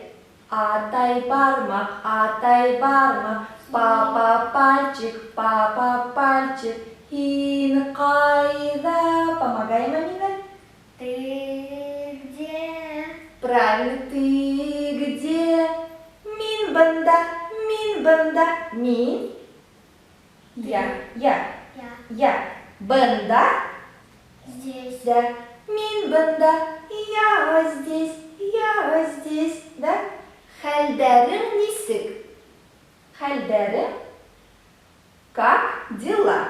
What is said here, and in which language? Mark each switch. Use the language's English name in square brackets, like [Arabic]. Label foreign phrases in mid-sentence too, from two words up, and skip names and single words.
[Bashkir] Атай бармак, [Russian] папа пальчик, [Bashkir] хин кайда. [Russian] Помогаем, Амина. Ты где? Правильно, ты где? [Bashkir] Мин банда. Мин. [Russian] Я. [Bashkir] Банда. [Russian] Здесь. Да. [Bashkir] Мин банда. [Russian] Я здесь. хальдерем. Как дела?